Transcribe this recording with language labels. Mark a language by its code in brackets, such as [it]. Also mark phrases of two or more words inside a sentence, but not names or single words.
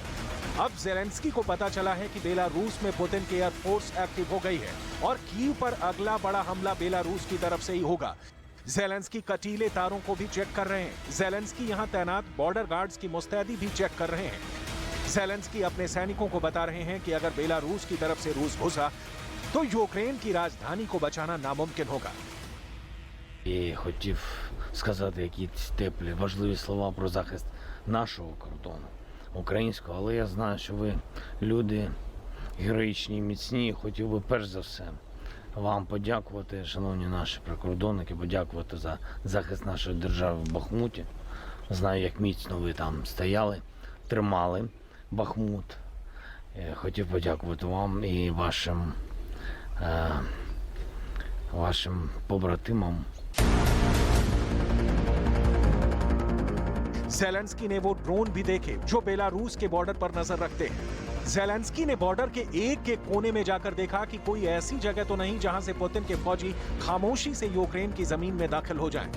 [hi] अब ज़ेलेंस्की को पता चला है कि बेलारूस में पुतिन की [en] air force active [hi] हो गई है और कीव पर अगला बड़ा हमला बेलारूस की तरफ से ही होगा। ज़ेलेंस्की कटीले तारों को भी चेक कर रहे हैं। ज़ेलेंस्की यहां तैनात [en] border guards [hi] की मुस्तैदी भी चेक कर रहे हैं। ज़ेलेंस्की अपने सैनिकों को बता रहे हैं कि अगर बेलारूस की तरफ से रूस घुसा तो यूक्रेन की राजधानी को बचाना नामुमकिन होगा। [uk] І хотів сказати якісь теплі, важливі слова про захист нашого кордону, українського, але я знаю, що ви люди героїчні і міцні. Хотів би перш за все вам подякувати, шановні наші прикордонники, подякувати за захист нашої держави в Бахмуті. Знаю, як міцно ви там стояли, тримали Бахмут. Хотів подякувати вам і вашим побратимам. [hi] ज़ेलेंस्की ने वो ड्रोन भी देखे जो बेलारूस के बॉर्डर पर नजर रखते हैं। ज़ेलेंस्की ने बॉर्डर के एक कोने में जाकर देखा कि कोई ऐसी जगह तो नहीं जहां से पुतिन के फौजी खामोशी से यूक्रेन की जमीन में दाखिल हो जाएं।